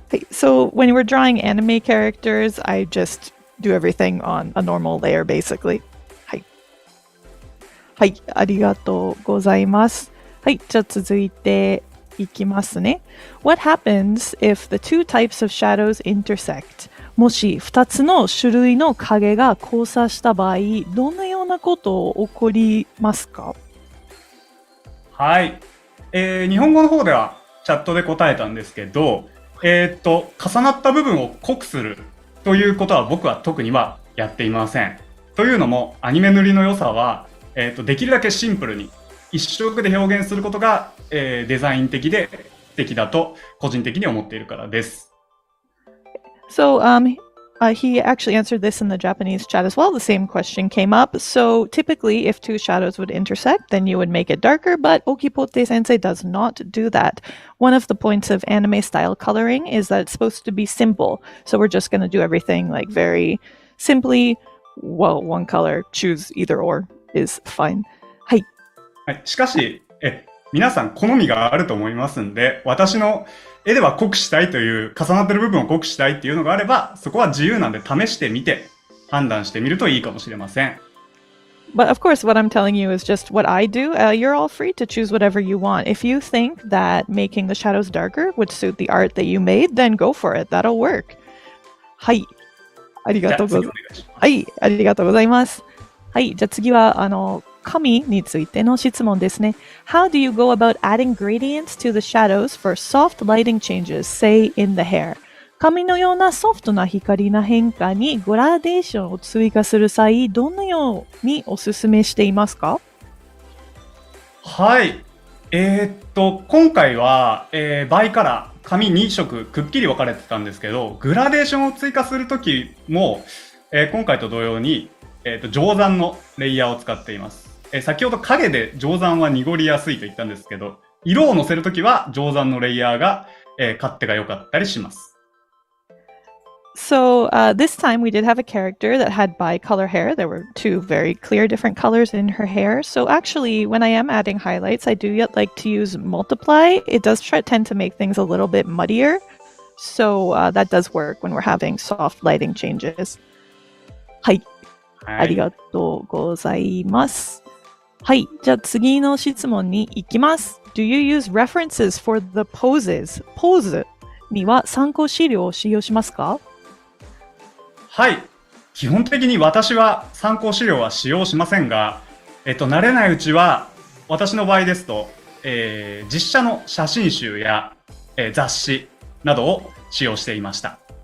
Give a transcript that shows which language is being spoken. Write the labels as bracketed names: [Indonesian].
[English] So when we're drawing anime characters, I just do everything on a normal layer basically. [Japanese] はい。はい、ありがとうございます。はい、じゃあ続いていきますね。 [English] What happens if the two types of shadows intersect? [Japanese] もし2つの種類の影が交差した場合、どのようなこと起こりますか？はい。日本語の方ではチャットで答えたんですけど、重なった部分を濃くするということは僕は特にはやっていません。というのもアニメ塗りの良さは、できるだけシンプルに一色で表現することが、デザイン的で素敵だと個人的に思っているからです。 [English] So, He actually answered this in the Japanese chat as well. The same question came up. So typically, if two shadows would intersect, then you would make it darker, but Ogipote sensei does not do that. One of the points of anime style coloring is that it's supposed to be simple. So we're just going to do everything like very simply. Well, one color, choose either or is fine. [Japanese] はい。はい、しかし、皆さん好みがあると思いますんで、私の絵では濃くしたいという、重なってる部分を濃くしたいっていうのがあれば、そこは自由なんで試してみて、判断してみるといいかもしれません。 [English] But of course, what I'm telling you is just what I do. You're all free to choose whatever you want. If you think that making the shadows darker would suit the art that you made, then go for it. That'll work. [Japanese] はい。ありがとうございます。はい。ありがとうございます。はい。じゃあ次は、紙についての質問ですね。 [English] How do you go about adding gradients to the shadows for soft lighting changes, say in the hair? [Japanese] 紙のようなソフトな光の変化にグラデーションを追加する際、どのようにお勧めしていますか？はい。今回は、バイカラー、紙2色くっきり分かれてたんですけど、グラデーションを追加するときも、今回と同様に、定山のレイヤーを使っています。先ほど影で定山は濁りやすいと言ったんですけど、色をのせるときは定山のレイヤーが、勝手が良かったりします。 [English] So this time we did have a character that had bi-color hair. There were two very clear different colors in her hair. So actually, when I am adding highlights, I do like to use multiply. It does tend to make things a little bit muddier. So that does work when we're having soft lighting changes. [Japanese] はい。ありがとうございます。はい。じゃあ次の質問に行きます。 [English] Do you use references for the poses? [Japanese] ポーズには参考資料を使用しますか？はい。基本的に私は参考資料は使用しませんが、慣れないうちは、私の場合ですと、実写の写真集や、雑誌などを使用していました。